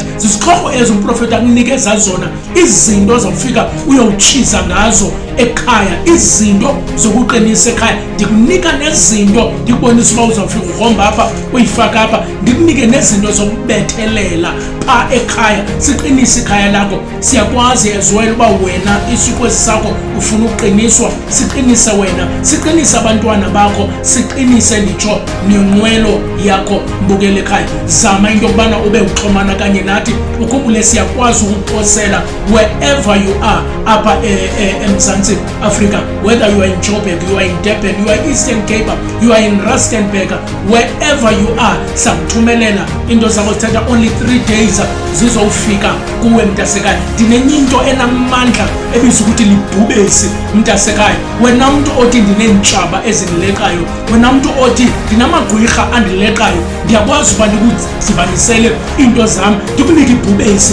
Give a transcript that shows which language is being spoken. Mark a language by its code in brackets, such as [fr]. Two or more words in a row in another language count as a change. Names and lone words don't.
[xh] Zizixhobo ezo umprofeti akunikeza zona, izinto ozawufika uyowutshiza ngazo ekhaya, izinto zokuqinisa ekhaya. Ndikunika nezinto ndikubonisa uba uzawufika ugromba apha uyifaka apha, ndikunike nezinto zokubethelela pha ekhaya. Siqinise ikhaya lakho. Siyakwazi [en] as well [xh] uba wena isikwezi sakho ufuna ukuqiniswa, siqinise wena, siqinise abantwana bakho, siqinise nditsho nenqwelo yakho mbukele ekhaya. Zama into yokubana ube uxhomana kanye nathi. Ukhumbule siyakwazi ukuphosela [en] wherever you are [xh] apha eMzantsi Africa, [en] whether you are in Joburg, you are in Durban, you are Eastern Cape, you are in Rustenburg, wherever you are, [xh] sakuthumelela into zakho zithatha [en] only 3 days [xh] zizofika kuwe mntasekhaya. Ndinenye into enamandla ebizwa ukuthi libhubesi mntasekhaya. Wena mntu othi ndinentshaba ezindilekayo, wena mntu othi ndinamagqwirha andilekayo, ndiyakwazi uba ndikuzibanisele into zam ndikunike ibhubesi.